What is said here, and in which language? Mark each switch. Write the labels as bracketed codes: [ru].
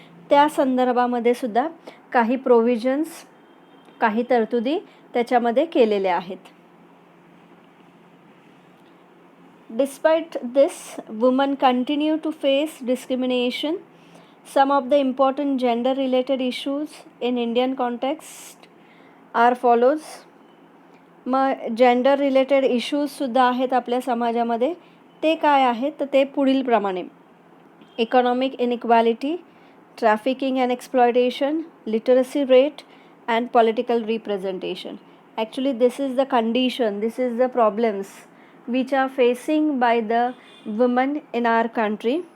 [mr] त्या संदर्भामध्ये सुद्धा काही प्रोव्हिजन्स, काही तरतुदी त्याच्यामध्ये केलेल्या आहेत. [en] Despite this, women continue to face discrimination. Some of the important gender-related issues in Indian context are follows. [mr] मग जेंडर रिलेटेड इश्यूजसुद्धा आहेत आपल्या समाजामध्ये. ते काय आहेत तर ते पुढील प्रमाणे: economic inequality, [en] trafficking and exploitation, literacy rate, and political representation. Actually, this is the condition, this is the problems which are facing by the women in our country.